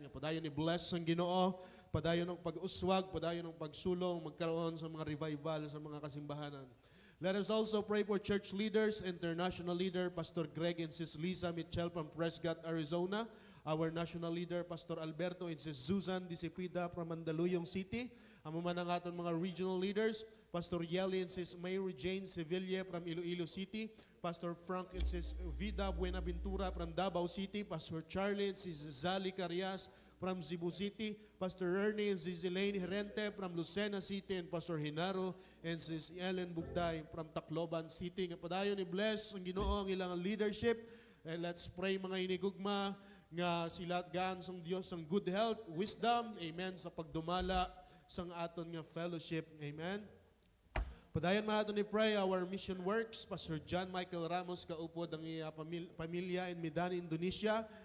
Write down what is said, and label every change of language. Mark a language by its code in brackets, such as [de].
[hil] Nga padayon i-bless ang Ginoo. Padayon ng pag-uswag, padayon ng pagsulong, magkaroon sa mga revival sa mga kasimbahanan. [en] Let us also pray for church leaders, international leader, Pastor Greg and Sis Lisa Mitchell from Prescott, Arizona. Our national leader, Pastor Alberto and Sis Susan Disipida from Mandaluyong City. [hil] Ang mga aton mga [en] regional leaders, Pastor Yeli and Sis Mary Jane Sevilla from Iloilo City. Pastor Frank and Sis Vida Buenaventura from Davao City. Pastor Charlie and Sis Zali Carias from Cebu City, Pastor Ernie and Sis Elaine Herente from Lucena City, and Pastor Hinaro and Sis Ellen Bugday from Tacloban City. [hil] Nga padayon i-bless ang Ginoo ang ilang leadership. [en] And let's pray [hil] mga inigugma nga sila gaan sang Dios ang good health, wisdom, amen, sa pagdumala sang aton nga fellowship. Amen. Padayon man natin i-pray [en] our mission works. [hil] Pastor John Michael Ramos kaupod ang iya pamilya in Medan, Indonesia.